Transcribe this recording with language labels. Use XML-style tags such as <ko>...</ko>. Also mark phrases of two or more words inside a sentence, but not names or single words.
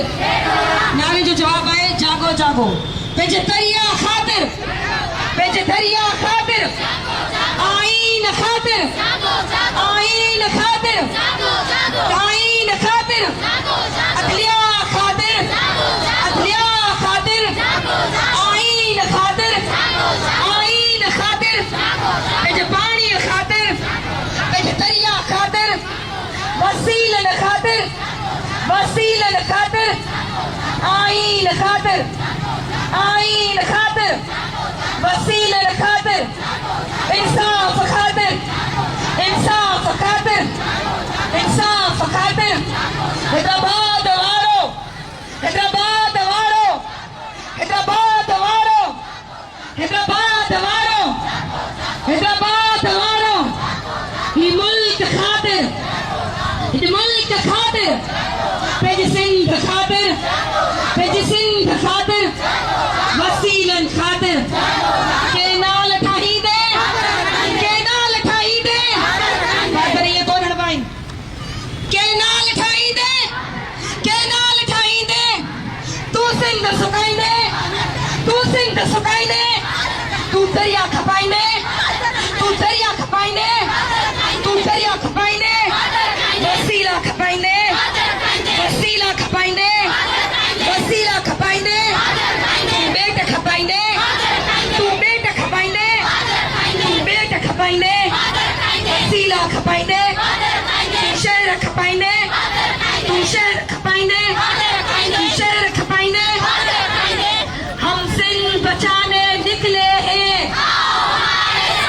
<sd>नारे जो जवाब आए जागो जागो, पंहिंजे दरिया खातिर, पंहिंजे दरिया खातिर, आइन खातिर, आइन खातिर, आइन खातिर, अदलिया खातिर, अदलिया खातिर, आइन खातिर, आइन खातिर, पंहिंजे पाणी खातिर, पंहिंजे दरिया खातिर, वसीलन खातिर, वसीलन खातिर, आइन खातिर, आइन खातिर, वसीलन खातिर, इंसाफ खातिर, इंसाफ खातिर, इंसाफ खातिर। हैदराबाद वारो, हैदराबाद वारो, हैदराबाद वारो, हैदराबाद वारो, हैदराबाद वारो, ही मुल्क खातिर, ही मुल्क खातिर, पंहिंजे सिंध खातिर, पंहिंजे सिंध खातिर, वसीलन खातिर, के नाल ठाहींदे, के नाल ठाहींदे, बादर ये कोन हड़वाइन, के नाल ठाहींदे, के नाल ठाहींदे, तू सिंध सुकाईंदे, तू सिंध सुकाईंदे, तू दरिया खपाईंदे, तू दरिया खपाईंदे, तू दरिया खपाईंदे, वसीला खपाईंदे, वसीला खपाईंदे, वसीला खपाईंदे, तू बेट खपाईंदे, तू बेट खपाईंदे, तू बेट खपाईंदे, वसीला खपाईंदे, तू शहर खपाईंदे, तू शहर खपाईंदे, तू शहर खपाईंदे।</sd> <ur>ہم سندھ بچانے نکلے ہیں,</ur>